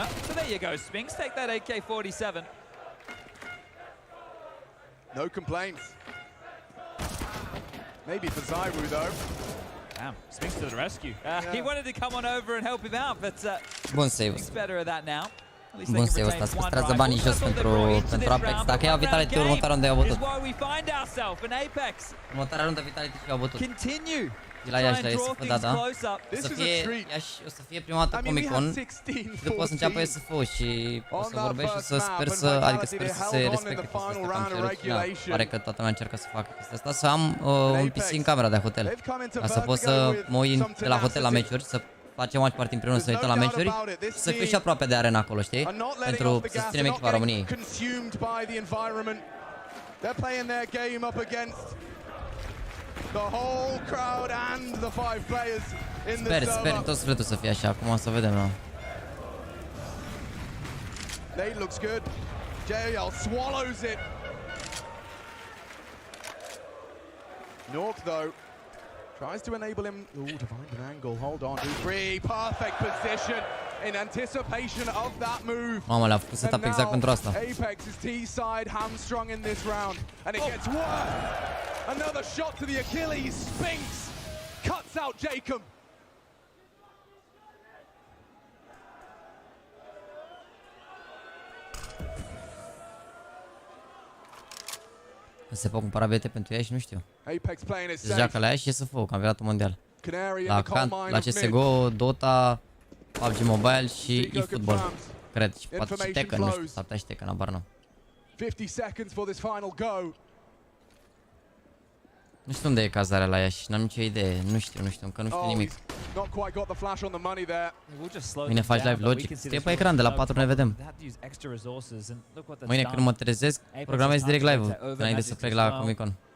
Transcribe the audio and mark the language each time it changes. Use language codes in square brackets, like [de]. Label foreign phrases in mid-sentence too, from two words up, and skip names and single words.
[en] So there you go, Spinks. Take that AK-47. No complaints. Maybe for Zyru though. Damn, Spinks to the rescue. He wanted to come on over and help him out, but [ro] bun save. Spinks better at that now. Bun save ăsta, să păstrează banii jos pentru Apex. Dacă ia Vitality, următoarea rundă i-au bătut. Următoarea rundă Vitality și i-au bătut. De la Iași la IESF, da. O să fie prima dată Comic-Con și după o să înceapă IESF-ul și o să vorbești și să sper să se respecte chestia asta, că am cerut și pare că toată lumea încearcă să facă chestia asta, să am un PC în camera de hotel, ca să pot să mă uit de la hotel la meciuri, să facem [en] match party [ro] împreună, să ne uităm la meciuri și să fiu și aproape de arena acolo, știi? Pentru să susținem echipa României. [en] The whole crowd and the 5 players in the [ro] Sper tot sufletul să fie așa, acum o să vedem, nu? [en] Nate looks good. JL swallows it. Nork though tries to enable him. Ooh, to find an angle. Hold on, free, perfect position in anticipation of that move. [ro] Mamă, le-a făcut setup exact pentru asta. [en] Apex is T-side hamstrung in this round, and it gets worse. Another shot to the Achilles. Spinks cuts out Jacob. [ro] Se pot cumpăra bilete pentru ea și nu știu. Se joacă la ea și IESF-ul, campionatul mondial. La CSGO, Dota, PUBG Mobile și eFootball. Cred, și poate și Tekken, nu știu, s-ar putea și Tekken, abar n-am. [en] 50 seconds for this final go. [ro] Nu știu unde e cazarea la ea și n-am nicio idee, nu știu, încă nu știu nimic. Mâine faci live Logic, scrie pe ecran, de la 4 ne vedem. Mâine când mă trezesc, programez direct live-ul, înainte să plec la Comic-Con.